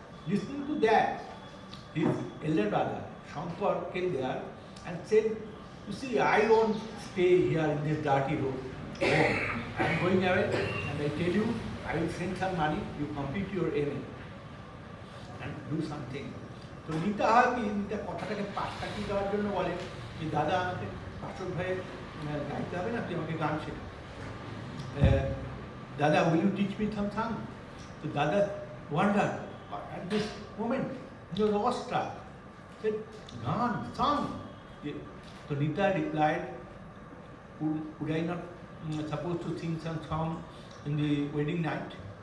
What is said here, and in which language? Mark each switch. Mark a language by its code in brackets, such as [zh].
[en] Listening to that, his elder brother, Shankar, came there and said, "You see, I won't stay here in this dirty room. I am going away, and I tell you, I will send some money, you complete your MA and do something." [bn] So Nita কথাটাকে পাশ কাটিয়ে দেওয়ার জন্য বলে যে দাদা আমাকে পাশক হয়ে গাইতে হবে না, তুই আমাকে গান শেখা। [en] Dada, will you teach me some song? So Dada wondered at this moment. He was awestruck. He said, "Gan, song." So Nita replied, "Would I not supposed to sing some song in the wedding night?"